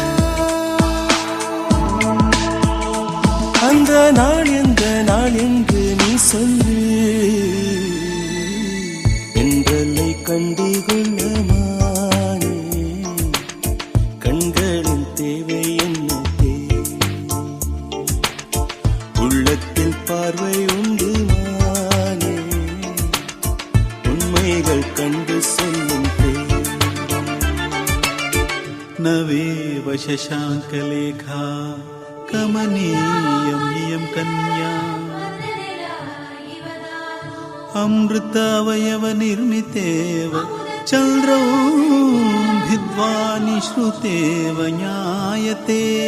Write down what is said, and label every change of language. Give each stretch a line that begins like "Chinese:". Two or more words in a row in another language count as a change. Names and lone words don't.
Tamil: அந்த நாள் எந்த நாள் என்று நீ சொல்லு என்றலை கண்டுகொள்ள மானே கண்களின் தேவை என்ன உள்ளத்தில் பார்வை உண்டு மானே உண்மைகள் கண்டு சொல்லும்
Sanskrit: नवेव शशाङ्कलेखा कमनीयं इयं कन्या अमृतावयवनिर्मितेव चन्द्रौभिद्वा निश्रुतेव ज्ञायते